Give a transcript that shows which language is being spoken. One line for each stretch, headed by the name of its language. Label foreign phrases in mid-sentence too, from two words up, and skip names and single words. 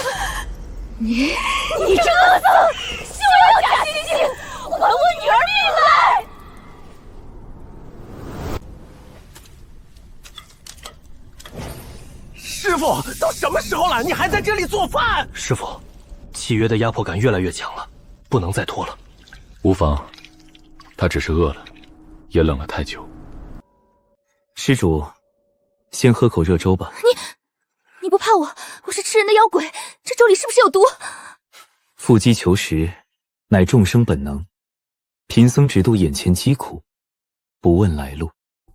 Chinese: 你這惡僧，休要假惺惺，還我女兒命來！師傅，都什麼時候了，你還在這裡做飯？師傅，契約的壓迫感越來越強了，不能再拖了。無妨，他只是餓了，也冷了太久。施主，先喝口熱粥吧。你不怕我？我是吃人的妖鬼，這粥裡是不是有毒？腹饑求食，乃眾生本能。貧僧只度眼前疾苦，不問來路。